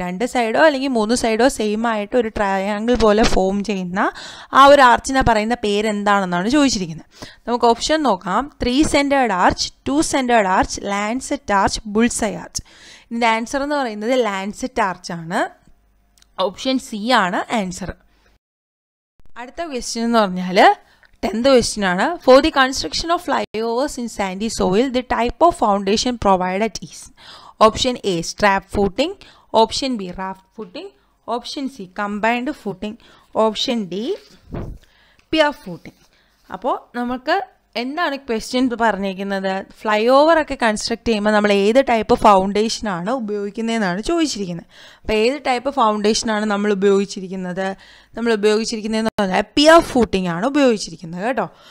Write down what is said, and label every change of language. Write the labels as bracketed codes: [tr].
[ml] 2 സൈഡോ അല്ലെങ്കിൽ 3 സൈഡോ സെയിം ആയിട്ട് ഒരു ട്രയാങ്കിൾ പോലെ ഫോം ചെയ്യുന്ന ആ ഒരു ആർച്ചിനെ പറയുന്ന പേര് എന്താണെന്നാണ് ചോദിച്ചിരിക്കുന്നത്. നമുക്ക് ഓപ്ഷൻ നോക്കാം. 3 centred arch, 2 centred arch, Lancet arch, bull's eye arch. ഇതിൻ്റെ ആൻസർ എന്ന് പറയുന്നത് ലാൻസെറ്റ് ആർച്ചാണ്. ഓപ്ഷൻ സി ആണ് ആൻസർ. അടുത്ത ക്വസ്റ്റ്യൻ എന്ന് പറഞ്ഞാൽ 10th question ആണ്. [en] For the construction of flyovers in sandy soil, the type of foundation provided is option A strap footing, option B raft footing, option C combined footing, option D pier footing. [ml] അപ്പോൾ നമുക്ക് എന്താണ് question പറഞ്ഞിരിക്കുന്നത്? Fly ഓവറൊക്കെ construct ചെയ്യുമ്പോൾ നമ്മൾ ഏത് type ഫൗണ്ടേഷനാണ് ഉപയോഗിക്കുന്നതെന്നാണ് ചോദിച്ചിരിക്കുന്നത്. അപ്പോൾ ഏത് ടൈപ്പ് ഫൗണ്ടേഷനാണ് നമ്മൾ ഉപയോഗിച്ചിരിക്കുന്നത്? എന്ന് പറഞ്ഞാൽ പിയർ ഫൂട്ടിംഗ് ആണ് ഉപയോഗിച്ചിരിക്കുന്നത് കേട്ടോ.